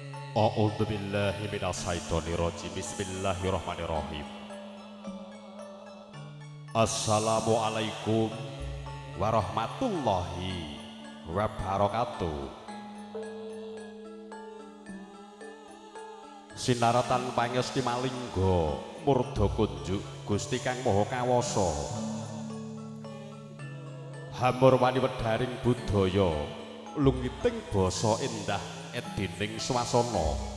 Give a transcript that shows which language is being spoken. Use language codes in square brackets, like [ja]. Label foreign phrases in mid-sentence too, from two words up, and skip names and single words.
[ar] أعوذ بالله من الشيطان الرجيم. بسم الله الرحمن الرحيم. السلام عليكم ورحمة الله وبركاته. [jv] Sinaratan pangesti malingga murda kunjuk Gusti Kang Maha Kawasa. Hamur wani wedharing budaya lungiting basa endah edining swasana.